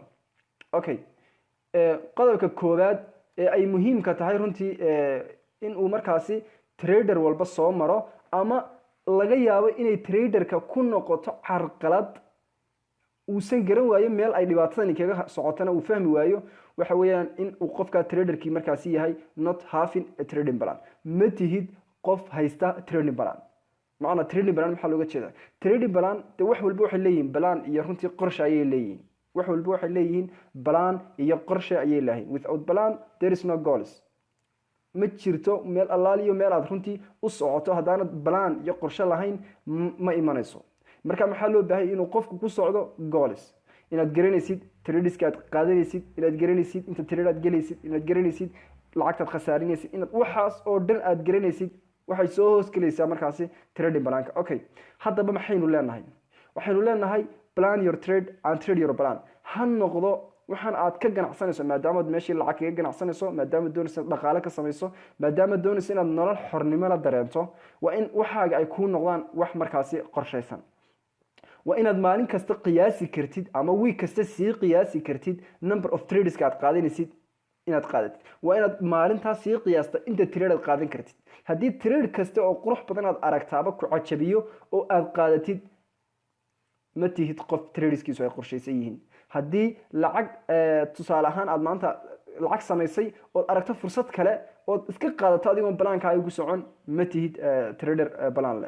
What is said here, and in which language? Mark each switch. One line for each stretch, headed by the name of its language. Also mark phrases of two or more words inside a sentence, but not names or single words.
Somali: okay qodobka koowaad ee ay muhiim ka tahay runtii in uu markaasi trader walba soo maro ama laga yaabo inay traderka ku noqoto carqalad uusan garan waayo meel ay dhibaatadan kaga socotana uu fahmi waayo waxa weeyaan in uu qofka traderkii markaasi yahay
English: not having a trading plan.
Somali: ma tihid qof haysta
English: trading plan.
Somali: macna
English: trading plan
Somali: maxaa looga jeedaa?
English: trading plan
Somali: de wax walba waxay leeyihiin plan iyo runtii qorshe ayay leeyihiin. wax walba waxay leeyihiin plan iyo qorshe ayay leeyihiin.
English: without plan there is no goals.
Somali: ma jirto meel allaal iyo meel aad runtii u socoto haddaanad plan iyo qorshe lahayn ma imanayso. marka maxaa loo baahay inuu qofku ku socdo goals. inaad garanaysid tradeska aad qaadanaysid, inaad garanaysid inta trade aad galaysid, inaad garanaysid lacagtaad khasaarinaysid, inaad waxaas oo dhan aad garanaysid waxay soo hoos galaysaa markaasi
English: trading plan-ka.
Somali: okay haddaba maxaynu leenahay? waxaynu leenahay
English: plan your trade and trade your plan.
Somali: ha noqdo waxaan aad ka ganacsanayso maadaama aad meeshii lacag kaga ganacsanayso, maadaama doonayso dhaqaale ka samayso, maadaama doonayso inaad nolol xornimo la dareento, waa in waxaaga ay ku noqdaan wax markaasi qorshaysan. waa inaad maalin kasta qiyaasi kartid ama week kasta sii qiyaasi kartid
English: number of trades
Somali: aad qaadanaysid inaad qaadatid. waa inaad maalintaas sii qiyaasta inta trade aad qaadan kartid. haddii trade kasta oo qurux badan aad aragtaaba ku cajabiyo oo aad qaadatid ma tihid qof tradeskiisu ay qorshaysan yihiin. haddii lacag tusaale ahaan aad maanta lacag samaysay oo aragto fursad kale oo iska qaadato adigoo balaankaaga ku socon ma tihid trader balan leh.